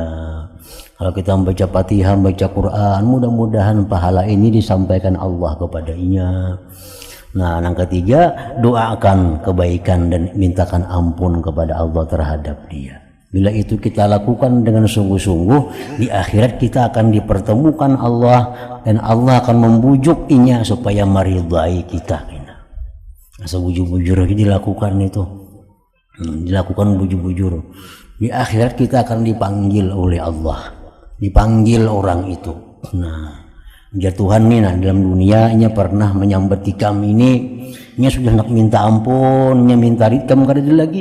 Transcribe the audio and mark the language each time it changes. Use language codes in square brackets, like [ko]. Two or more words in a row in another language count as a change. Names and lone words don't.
[id] Kalau kita membaca Fatihah, membaca Quran, mudah-mudahan pahala ini disampaikan Allah kepadanya. Nah, yang ketiga, doakan kebaikan dan mintakan ampun kepada Allah terhadap dia. Bila itu kita lakukan dengan sungguh-sungguh, di akhirat kita akan dipertemukan Allah dan Allah akan membujukinya supaya meridai kita. [bjn] Sebujur-bujur dilakukan itu, dilakukan bujur-bujur. [id] Di akhirat kita akan dipanggil oleh Allah, dipanggil orang itu. [bjn] Nah, ya Tuhan nih, nah, dalam dunia nya pernah menyambati kami ini, nya sudah nak minta ampun, nya minta rikam kada ada lagi.